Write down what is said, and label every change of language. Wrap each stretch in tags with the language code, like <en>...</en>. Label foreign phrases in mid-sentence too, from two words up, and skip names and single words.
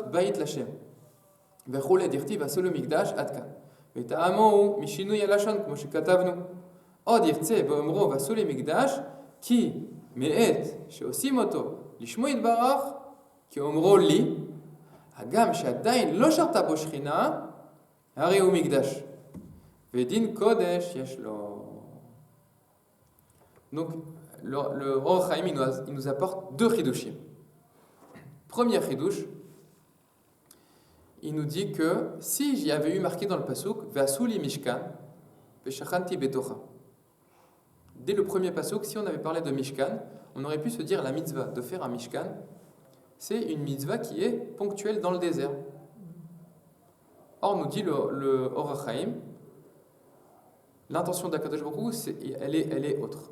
<he>בית לשם וכולי דכתיב עשו לו מקדש עד כאן וטעמו הוא משינוי הלשון כמו שכתבנו עוד ירצה באומרו ועשו לי מקדש כי מעת שעושים אותו לשמו יתברך כאומרו לי הגם שעדיין לא שרתה בו שכינה הרי הוא מקדש ודין קודש יש לו.</he> <fr>Donc le Or HaChaim il nous apporte deux chidushim. Premier chidush, il nous dit que si j'y avais eu marqué dans le pasuk</fr> <he>ועשו לי משכן ושכנתי בתוכה.</he> <fr>Dès le premier pasuk, si on avait parlé de mishkan, on aurait pu se dire la mitzvah de faire un mishkan, c'est une mitzvah qui est ponctuelle dans le désert. Or nous dit le Or HaChaim, l'intention d'</fr> <he>הקדוש ברוך הוא,</he> <fr>elle est autre.</fr>